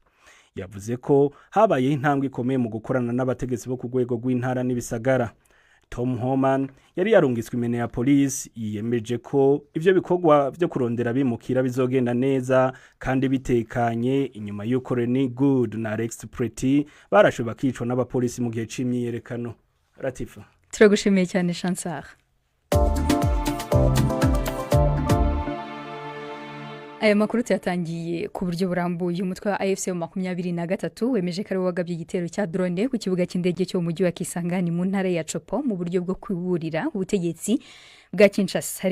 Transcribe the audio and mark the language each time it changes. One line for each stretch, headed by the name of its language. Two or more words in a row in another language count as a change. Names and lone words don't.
Rundi: Yavuze ko habaye intambwe ikomeye mu gukorana n'abategetsi bo ku rwego rw'intara n'ibisagara. Tom Homan yari yarungitswe Minneapolis yiyemeje ko ivyo bikorwa byo kurondera bimukira bizogenda neza kandi bitekanye inyuma y'uko Renee Good na Alex Pretty barashwe bakicwa n'abapolisi mu gihe c'imyiyerekano. Latifa, turagushimiye cyane Chansar. Aya makuru yatangiye ku buryo burambuye.
Kinyarwanda: Umutwe wa AFC 23 wemeje ko ari wagabye igitero cya drone ku kibuga cy'indege cyo mu mujyi wa Kisangani mu ntara ya Chopo mu buryo bwo kwiburira ubutegetsi bwa Kinshasa.